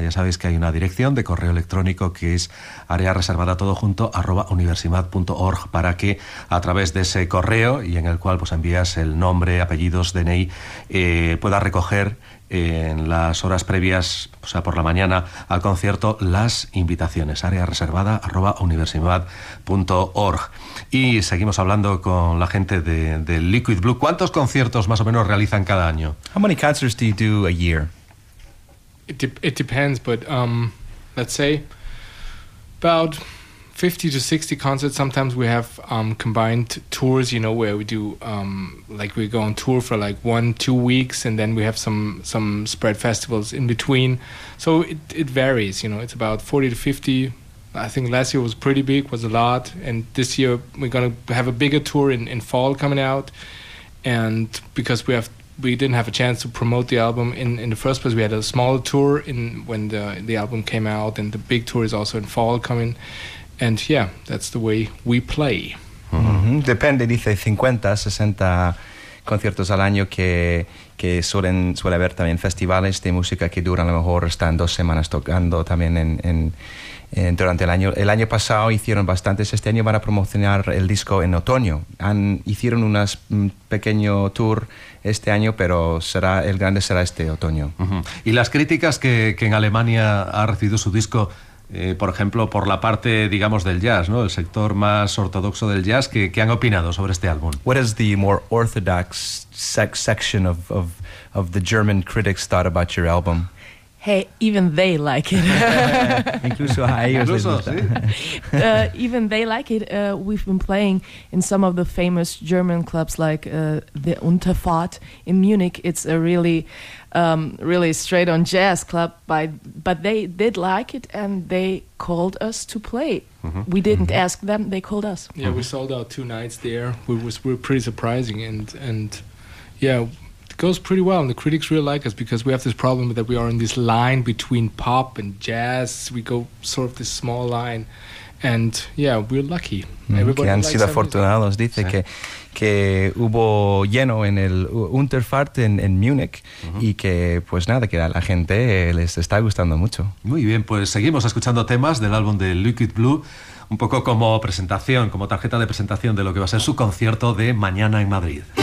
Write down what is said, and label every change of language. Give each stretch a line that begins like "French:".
Spanish: Ya sabéis que hay una dirección de correo electrónico que es areareservada.org, para que a través de ese correo, y en el cual pues envías el nombre, apellidos, DNI, pueda recoger en las horas previas, o sea, por la mañana, al concierto, las invitaciones. areareservada.org. Y seguimos hablando con la gente de Liquid Blue. ¿Cuántos conciertos más o menos realizan cada año?
English: How many concerts do you do a year? It depends, but let's say about 50 to 60 concerts. Sometimes we have combined tours, you know, where we do like we go on tour for like 1-2 weeks, and then we have some spread festivals in between. So it varies, you know. It's about 40 to 50. I think last year was pretty big, was a lot, and this year we're gonna have a bigger tour in fall coming out. And because we didn't have a chance to promote the album in the first place, we had a small tour when the album came out, and the big tour is also in fall coming. And yeah, that's the way we play. Mm-hmm.
Spanish: Depende, dice, 50, 60 conciertos al año que suele haber también festivales de música que duran, a lo mejor están 2 semanas tocando también en durante el año. El año pasado hicieron bastantes, este año van a promocionar el disco en otoño. Hicieron unas pequeño tour este año, pero el grande será este otoño. Mm-hmm. Y las críticas que en Alemania ha recibido su disco, por ejemplo, por la parte, digamos, del jazz, ¿no? El sector más ortodoxo del jazz, ¿qué han opinado sobre este álbum?
English: What has the more orthodox section of the German critics thought about your album? Hey, even they like it.
Spanish: Incluso a ellos les gusta. ¿Sí?
English: Even they like it. We've been playing in some of the famous German clubs like the Unterfahrt in Munich. It's a really really straight on jazz club, but they did like it and they called us to play. Mm-hmm. We didn't mm-hmm. ask them, they called us. Yeah, mm-hmm. We sold out 2 nights there. We were pretty surprising and yeah, goes pretty well, and the critics really like us because we have this problem that we are in this line between pop and jazz. We go sort of this small line, and yeah, we're lucky.
Spanish: Everybody que han sido afortunados, music. Dice, sí. que hubo lleno en el Unterfahrt en Múnich, uh-huh. y que pues nada, que a la gente les está gustando mucho. Muy bien, pues seguimos escuchando temas del álbum de Liquid Blue, un poco como presentación, como tarjeta de presentación de lo que va a ser su concierto de mañana en Madrid.